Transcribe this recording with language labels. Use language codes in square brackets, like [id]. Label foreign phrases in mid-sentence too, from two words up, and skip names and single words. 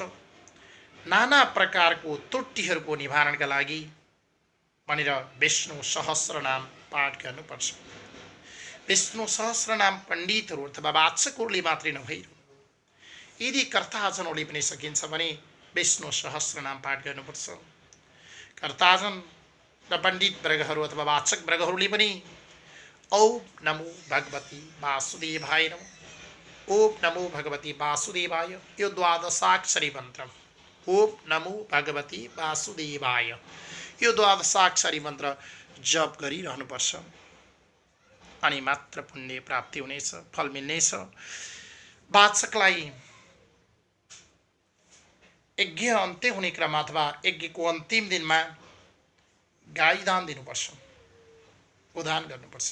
[ne] नाना प्रकारको त्रुटिहरूको निवारणका लागि भनेर विष्णु सहस्रनाम पाठ गर्नुपर्छ। विष्णु सहस्रनाम पण्डितहरू अथवा वाचकहरूले मात्रै नभई, यदि कर्ताजनहरूले पनि सकिन्छ भने विष्णु सहस्रनाम पाठ गर्नुपर्छ। कर्ताजन र पण्डित वर्गहरू अथवा वाचक वर्गहरूले पनि [sa] ओम नमो भगवती वासुदेवाय नमः, ओम नमो भगवती वासुदेवाय, [ne] यो 12 मन्त्र [sa] ओम नमो भगवती वासुदेवाय, [ne] यो 12 मन्त्र जप गरिरहनुपर्छ। अनि मात्र पुण्य प्राप्ति हुनेछ, फल मिल्नेछ। वाचकलाई यज्ञ अन्त्य हुने क्रम अथवा यज्ञको अन्तिम दिनमा गाई दान दिनुपर्छ, उदान गर्नुपर्छ।